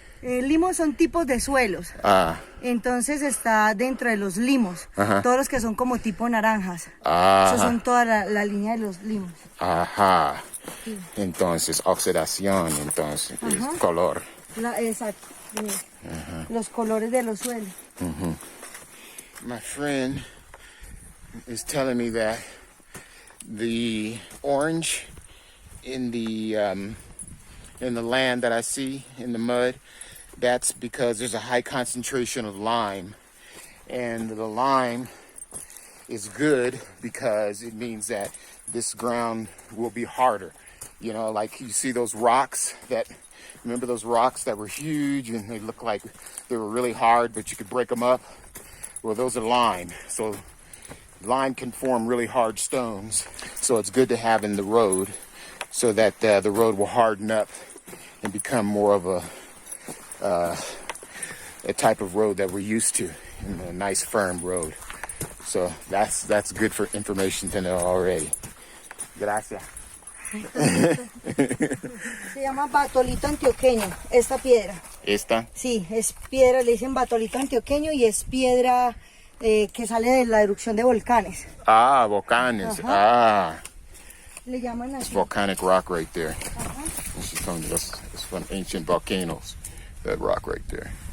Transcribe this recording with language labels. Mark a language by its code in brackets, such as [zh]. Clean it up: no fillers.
[es] Limos son tipos de suelos. Entonces está dentro de los limos. Todos los que son como tipo naranjas. Esos son toda la línea de los limos. Ajá. Sí. Entonces, oxidación, entonces, color. Exacto. Los colores de los suelos. [en] My friend is telling me that the orange in the land that I see in the mud, that's because there's a high concentration of lime, and the lime is good because it means that this ground will be harder. You know, like you see those rocks remember those rocks that were huge and they looked like they were really hard, but you could break them up? Well, those are lime. So lime can form really hard stones. So it's good to have in the road so that the road will harden up and become more of a type of road that we're used to, a nice firm road. So that's good for information to know already. [es] Gracias. Se llama batolito antioqueño, esta piedra. ¿Esta? Sí, es piedra, le dicen batolito antioqueño y es piedra que sale de la erupción de volcanes. Volcanes. Le llaman así. [en] It's volcanic rock right there. It's from ancient volcanoes, that rock right there.